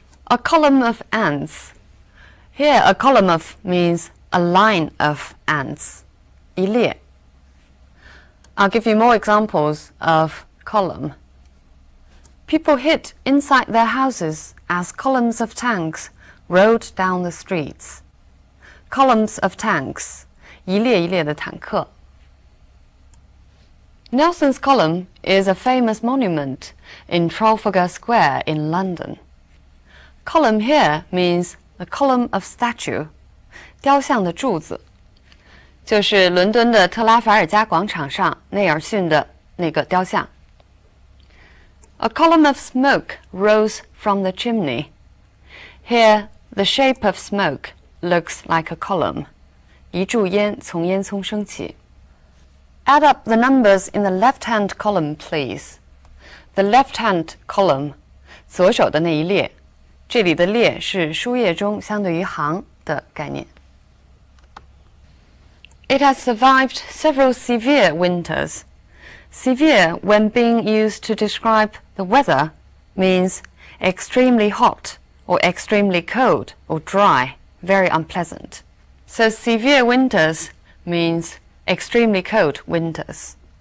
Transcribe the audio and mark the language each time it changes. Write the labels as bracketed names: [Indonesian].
[English] A column of ants. Here, a column of means a line of ants, 一列. I'll give you more examples of column. People hid inside their houses as columns of tanks rode down the streets. Columns of tanks, [Chinese] 一列一列的坦克. [English] Nelson's Column is a famous monument in Trafalgar Square in London. Column here means a column of statue, [Chinese] 雕像的柱子，就是伦敦的特拉法尔加广场上内尔逊的那个雕像。 [English] A column of smoke rose from the chimney. Here, the shape of smoke looks like a column. [Chinese] 一柱烟从烟囱升起。 [English] Add up the numbers in the left-hand column, please. The left-hand column, [Chinese] 左手的那一列，这里的列是书页中相对于行的概念。 [English] It has survived several severe winters. Severe, when being used to describe the weather, means extremely hot or extremely cold or dry, very unpleasant. So severe winters means extremely cold winters.